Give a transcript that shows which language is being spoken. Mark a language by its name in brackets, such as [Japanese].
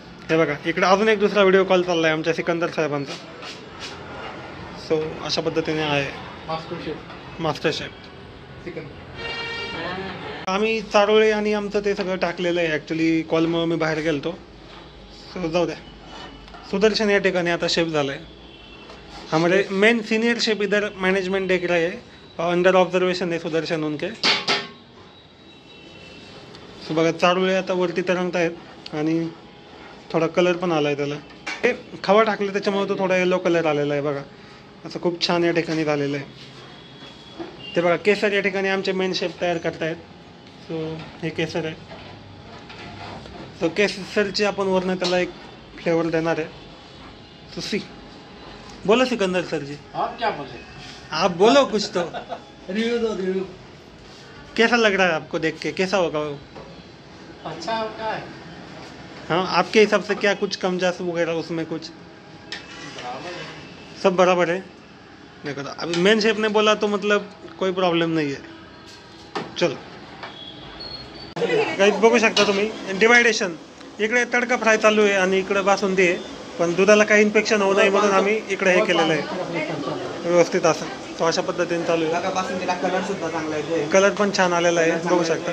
[Marathi] हे बघा इकडे अजून एक दुसरा व्हिडिओ कॉल चालला आहे आमच्या सिकंदर साहेबांचा. सो अशा पद्धतीने आहे मास्टर शेफ. आम्ही चारोळे आणि आमचं ते सगळं टाकलेलं आहे. ॲक्च्युली कॉलमुळं मी बाहेर गेलतो. सो जाऊ द्या. सुदर्शन या ठिकाणी आता शेफ झाला आहे. [Hindi] हमारे मेन सीनियर शेफ इधर मैनेजमेंट देख रहे हैं, अंडर ऑब्जर्वेशन है सुदर्शन उनके. [Marathi] सो बघा चारोळे आता वरती तरंगत आहेत आणि थोडा कलर पण आला आहे त्याला. हे खवा टाकलं त्याच्यामुळे तो थोडा येलो कलर आलेला आहे बघा. असं खूप छान या ठिकाणी झालेलं आहे. ते बघा केसर या ठिकाणी आमचे मेन शेफ तयार करतायत. सो हे केसर आहे. सो केसरची आपण वरनं त्याला एक फ्लेवर देणार आहे. [Hindi] सो सी बोलो सिकंदर सर जी, आप क्या बोले? आप बोलो कुछ तो. रिव्यू दो रिव्यू. कैसा लग रहा है आपको देख के, कैसा होगा वो? अच्छा होता है. हाँ आपके हिसाब से क्या कुछ कम जास्त वगैरह उसमें कुछ सब बराबर है. देखो तो अभी मेन शेफ ने बोला तो मतलब कोई प्रॉब्लम नहीं है. [Marathi] चलो काही बघू शकता तुम्ही डिवायडेशन. इकडे तडका फ्राय चालू आहे आणि इकडे बासुंदी आहे. पण दुधाला काही इन्फेक्शन होऊ नये म्हणून आम्ही इकडे हे केलेलं आहे व्यवस्थित असं. तो अशा पद्धतीने चालू आहे. बघा बासुंदीला कलर सुद्धा चांगला आहे. कलर पण छान आलेला आहे बघू शकता.